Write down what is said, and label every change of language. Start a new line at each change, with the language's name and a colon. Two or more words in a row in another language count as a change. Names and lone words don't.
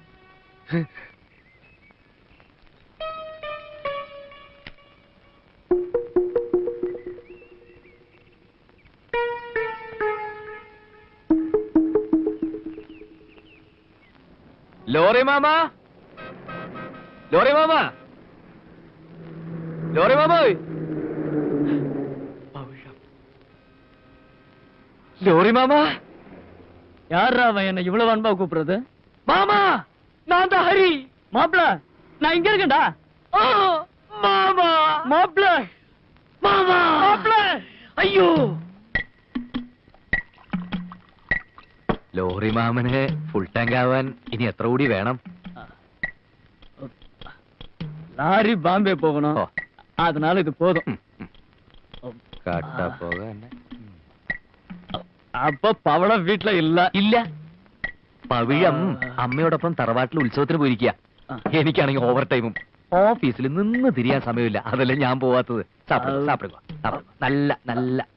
Malayalam: ലോറി മാമ, ലോറി മാമ, ലോറി മാമ, ലോറി മാമ.
Tamil: யாரா அவன் என்ன இவ்வளவு அன்பா கூப்பிடுறது? மாமா, நான் தான் ஹரி. மாப்பிள, நான் இங்க இருக்கேன்டா. மாமா, மாப்பிள,
Malayalam: അയ്യോ ലോറി മാമന് ഫുൾ ടാങ്ക് ആവാൻ ഇനി എത്ര കൂടി വേണം?
Tamil: லாரி பாம்பே போகணும் ஓ. அதனால இது போதும்
Malayalam: കട്ട പോക അപ്പൊ പവളം വീട്ടിലെ ഇല്ല ഇല്ല. പവിഴം അമ്മയോടൊപ്പം തറവാട്ടിൽ ഉത്സവത്തിന് പോയിരിക്കുക. എനിക്കാണെങ്കിൽ ഓവർ ടൈമും ഓഫീസിൽ നിന്ന് തിരിയാൻ സമയമില്ല. അതല്ലേ ഞാൻ പോവാത്തത്. സാപ്പിടുക നല്ല നല്ല.